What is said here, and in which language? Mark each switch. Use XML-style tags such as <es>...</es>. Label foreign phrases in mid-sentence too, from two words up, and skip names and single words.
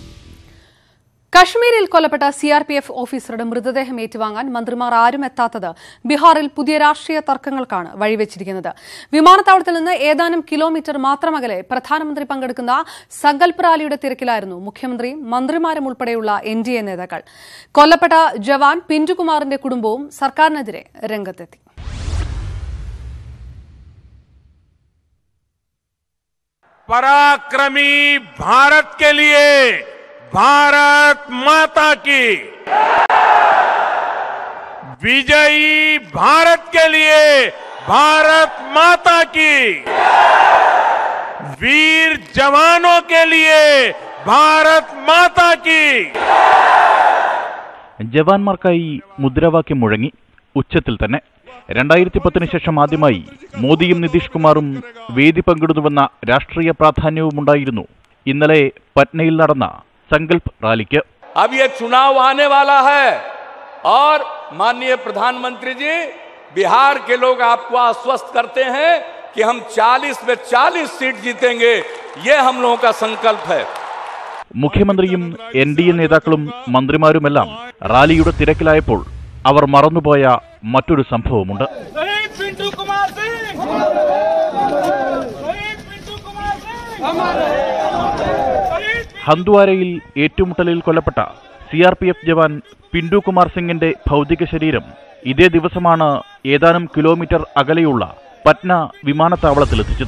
<ml>കശ്മീരിൽ കൊല്ലപ്പെട്ട CRPF ഓഫീസറുടെ മൃതദേഹം ഏറ്റുവാങ്ങാൻ മന്ത്രിമാർ ആരും എത്താത്തത് ബീഹാറിൽ പുതിയ രാഷ്ട്രീയ തർക്കങ്ങൾക്കാണ് വഴിവെച്ചിരിക്കുന്നത്. വിമാനത്താവളത്തിൽ നിന്ന് ഏതാനും കിലോമീറ്റർ മാത്രം അകലെ പ്രധാനമന്ത്രി പങ്കെടുക്കുന്ന സങ്കൽപ് റാലിയുടെ തിരക്കിലായിരുന്നു മുഖ്യമന്ത്രിയും മന്ത്രിമാരും ഉൾപ്പെടെയുള്ള NDA നേതാക്കൾ. കൊല്ലപ്പെട്ട ജവാൻ പിന്റുകുമാറിന്റെ കുടുംബവും സർക്കാരിനെതിരെ രംഗത്തെത്തി.</ml> <hi>पराक्रमी भारत के लिए भारत माता की, विजयी भारत के लिए भारत माता की, वीर जवानों के लिए भारत माता की.</hi> <ml>ജവാന്മാർക്കായി മുദ്രാവാക്യം മുഴങ്ങി ഉച്ചത്തിൽ തന്നെ. 2010-ന് ശേഷം ആദ്യമായി മോദിയും നിതീഷ് കുമാറും വേദി പങ്കിടുന്നുവെന്ന രാഷ്ട്രീയ പ്രാധാന്യവുമുണ്ടായിരുന്നു ഇന്നലെ പട്നയിൽ നടന്ന</ml> <hi>संकल्प रैली के. अब ये चुनाव आने वाला है और माननीय प्रधानमंत्री जी, बिहार के लोग आपको आश्वस्त करते हैं कि हम 40 में 40 सीट जीतेंगे. ये हम लोगों का संकल्प है.</hi> <ml>മുഖ്യമന്ത്രിയും NDA നേതാക്കളും മന്ത്രിമാരുമെല്ലാം റാലിയുടെ തിരക്കിലായപ്പോൾ അവർ മറന്നുപോയ മറ്റൊരു സംഭവമുണ്ട്. ഹന്ദ്വാരയിൽ ഏറ്റുമുട്ടലിൽ കൊല്ലപ്പെട്ട CRPF ജവാൻ പിന്റുകുമാർ സിംഗിന്റെ ഭൗതിക ശരീരം ഇതേ ദിവസമാണ് ഏതാനും കിലോമീറ്റർ അകലെയുള്ള പട്ന വിമാനത്താവളത്തിലെത്തിച്ചത്.</ml>